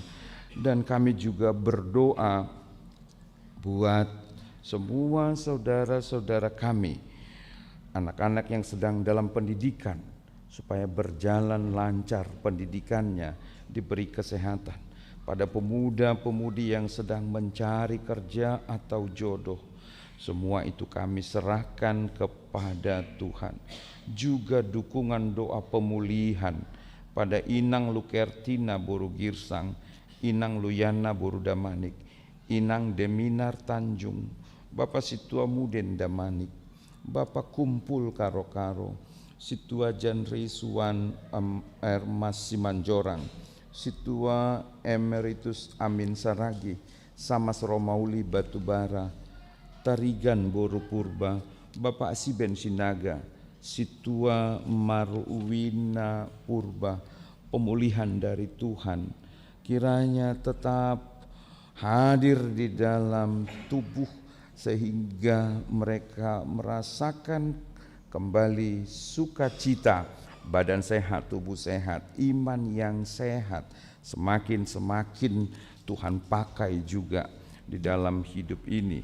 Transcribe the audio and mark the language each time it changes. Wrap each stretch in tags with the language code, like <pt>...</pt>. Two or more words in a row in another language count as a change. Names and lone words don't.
<id>Dan kami juga berdoa buat semua saudara-saudara kami, anak-anak yang sedang dalam pendidikan, supaya berjalan lancar pendidikannya, diberi kesehatan. pada pemuda-pemudi yang sedang mencari kerja atau jodoh. Semua itu kami serahkan kepada Tuhan. Juga dukungan doa pemulihan pada Inang Lukertina Boru Girsang, Inang Luyana Boru Damanik, Inang Deminar Tanjung, Bapak Situa Muden Damanik, Bapak Kumpul Karo-Karo, Situa Janri Suwan Ermas Simanjorang, Situa Emeritus Amin Saragi, Samas Romauli Batubara, Tarigan Boru Purba, Bapak Siben Sinaga, Situa Maruwina Purba, pemulihan dari Tuhan kiranya tetap hadir di dalam tubuh sehingga mereka merasakan kembali sukacita, badan sehat, tubuh sehat, iman yang sehat, semakin Tuhan pakai juga di dalam hidup ini.</id>